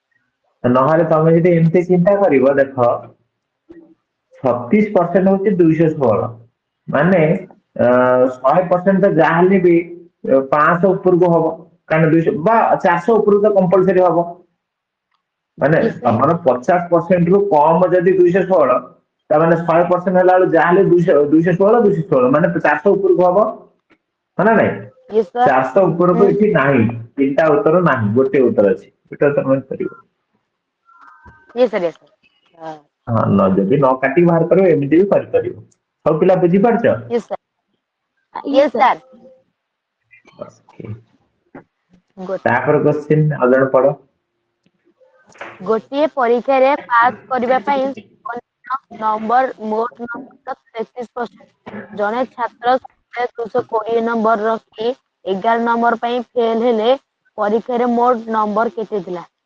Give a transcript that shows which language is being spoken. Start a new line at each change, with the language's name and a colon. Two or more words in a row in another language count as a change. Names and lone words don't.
Odia: ନହେଲେ ତମେ ଯଦି ଏମିତି ଚିନ୍ତା କରିବ ଦେଖ 36% ହଉଛି 216 ମାନେ 100% ତ ଯାହାହେଲେ ବି 500 ଉପରକୁ ହବ କାରଣ 200 ବା 400 ଉପରକୁ ତ କମ୍ପଲସରି ହବ ମାନେ
English: yes sir
Odia: ତମର 50% ରୁ କମ ଯଦି 216 ତାମାନେ 100% ହେଲା ବେଳକୁ ଯାହାହେଲେ 216 ମାନେ 400 ଉପରକୁ ହବ ହଁ ନା ନାଇଁ
English: yes sir
Odia: 400 ଉପରକୁ ଏଠି ନାହିଁ 3ଟା ଉତ୍ତର ନାହିଁ ଗୋଟେ ଉତ୍ତର ଅଛି ଗୋଟେ ଉତ୍ତର କରିପାରିବ
English: yes sir yes sir
Odia: ହଁ ଯଦି ନ କାଟିକି ବାହାର କରିବ ଏମିତି ବି କରିପାରିବ ସବୁ ପିଲା ବୁଝିପାରୁଛ
English: yes sir Yes, यस sir. सर
Odia: ତାପରେ କୋଶ୍ଚିନ୍ ଆଉ ଜଣେ ପଢ ଗୋଟିଏ ପରୀକ୍ଷାରେ ପାସ୍ କରିବା ପାଇଁ ନମ୍ବର ମୋଟ ନମ୍ବର 33%। ଜଣେ ଛାତ୍ର 220 ନମ୍ବର ରଖି 11 नंबर ପାଇଁ ଫେଲ ହେଲେ ପରୀକ୍ଷାରେ ମୋଟ ନମ୍ବର କେତେ ଥିଲା?